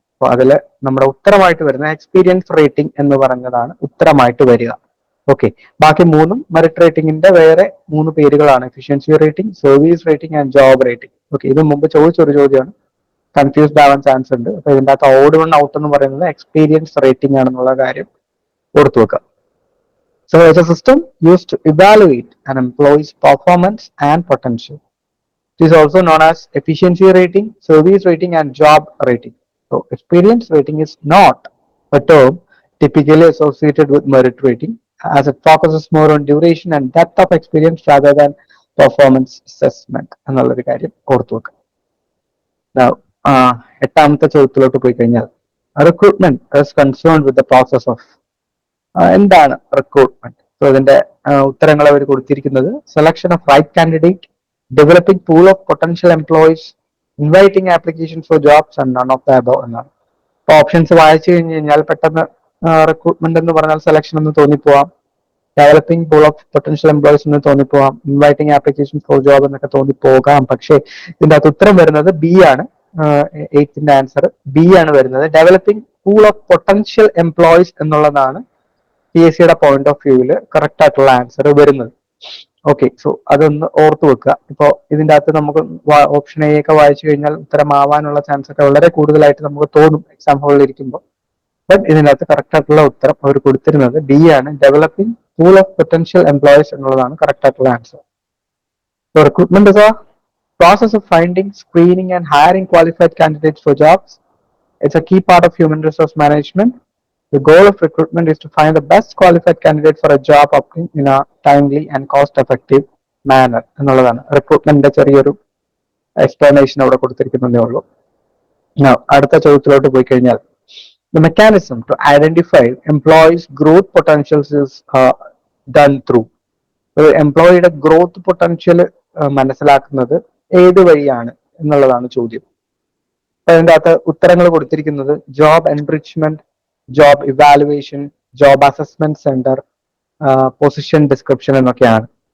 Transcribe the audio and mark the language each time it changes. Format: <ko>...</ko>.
<ml>അപ്പൊ അതില് നമ്മുടെ ഉത്തരമായിട്ട് വരുന്ന എക്സ്പീരിയൻസ് റേറ്റിംഗ് എന്ന് പറഞ്ഞതാണ് ഉത്തരമായിട്ട് വരിക. ഓക്കെ, ബാക്കി മൂന്നും മെറിറ്റ് റേറ്റിംഗിന്റെ വേറെ മൂന്ന് പേരുകളാണ്, efficiency rating, service rating and job rating. Okay, ഇത് മുമ്പ് ചോദിച്ചൊരു ചോദ്യമാണ്, കൺഫ്യൂസ്ഡ് ആവാൻ ചാൻസ് ഉണ്ട്. അപ്പൊ ഇതിൻ്റെ അകത്ത് ഓഡ് വൺ ഔട്ട് എന്ന് പറയുന്നത് എക്സ്പീരിയൻസ് റേറ്റിംഗ് ആണെന്നുള്ള കാര്യം ഓർത്തു വെക്കുക.</ml> <en>So it's a system used to evaluate an employee's performance and potential. It is also known as efficiency rating, service rating and job rating. So experience rating is not a term typically associated with merit rating, as it focuses more on duration and depth of experience rather than performance assessment.</en> <ml>എന്നുള്ളൊരു കാര്യം ഓർത്തു വെക്കുക. Now, എട്ടാമത്തെ ചോദ്യത്തിലോട്ട് പോയി കഴിഞ്ഞാൽ</ml> <en>recruitment is concerned with the process of</en> <ml>എന്താണ് recruitment? So ഇതിന്റെ ഉത്തരങ്ങൾ അവർ കൊടുത്തിരിക്കുന്നത് selection of right candidate, developing pool of potential employees, inviting application for jobs and none of the above എന്നാണ്. അപ്പൊ ഓപ്ഷൻസ് വായിച്ചു കഴിഞ്ഞ് കഴിഞ്ഞാൽ പെട്ടെന്ന് റിക്രൂട്ട്മെന്റ് എന്ന് പറഞ്ഞാൽ സെലക്ഷൻ എന്ന് തോന്നിപ്പോവാം, developing pool of potential employees എന്ന് തോന്നിപ്പോവാം, ഇൻവൈറ്റിംഗ് ആപ്ലിക്കേഷൻ ഫോർ ജോബ് എന്നൊക്കെ തോന്നിപ്പോകാം. പക്ഷേ ഇതിന്റെ അകത്ത് ഉത്തരം വരുന്നത് ബി ആണ്. 8th ആൻസർ ബി ആണ് വരുന്നത്. Developing pool of potential employees എന്നുള്ളതാണ് PSCയുടെ പോയിന്റ് ഓഫ് വ്യൂവില് കറക്റ്റ് ആയിട്ടുള്ള ആൻസർ വരുന്നത്. ഓക്കെ, സോ അതൊന്ന് ഓർത്തു വെക്കുക. ഇപ്പോ ഇതിന്റെ അകത്ത് നമുക്ക് ഓപ്ഷൻ എ ഒക്കെ വായിച്ചു കഴിഞ്ഞാൽ ഉത്തരമാവാനുള്ള ചാൻസ് ഒക്കെ വളരെ കൂടുതലായിട്ട് നമുക്ക് തോന്നും എക്സാം ഹാളിൽ ഇരിക്കുമ്പോൾ. ബട്ട് ഇതിനകത്ത് കറക്റ്റ് ആയിട്ടുള്ള ഉത്തരം അവർ കൊടുത്തിരുന്നത് ബി ആണ്. Developing pool of potential employees എന്നുള്ളതാണ് കറക്റ്റ് ആയിട്ടുള്ള answer.</ml> <en>Recruitment is a process of finding, screening and hiring qualified candidates for jobs. It's a key part of human resource management. The goal of recruitment is to find the best qualified candidate for a job opening in a timely and cost-effective manner.</en> <ml>എന്നുള്ളതാണ് റിക്രൂട്ട്മെന്റിന്റെ ചെറിയൊരു explanation അവിടെ കൊടുത്തിരിക്കുന്നതേ ഉള്ളൂ. അടുത്ത ചോദ്യത്തിലോട്ട് പോയി കഴിഞ്ഞാൽ</ml> <en>the mechanism to identify employees' growth potentials is done through.</en> <ml>ഒരു എംപ്ലോയിയുടെ growth potential മനസ്സിലാക്കുന്നത് ഏത് വഴിയാണ് എന്നുള്ളതാണ് ചോദ്യം. അതിൻ്റെ അകത്ത് ഉത്തരങ്ങൾ കൊടുത്തിരിക്കുന്നത് job enrichment, job evaluation, job assessment centre, position description എന്നൊക്കെയാണ്.</ml>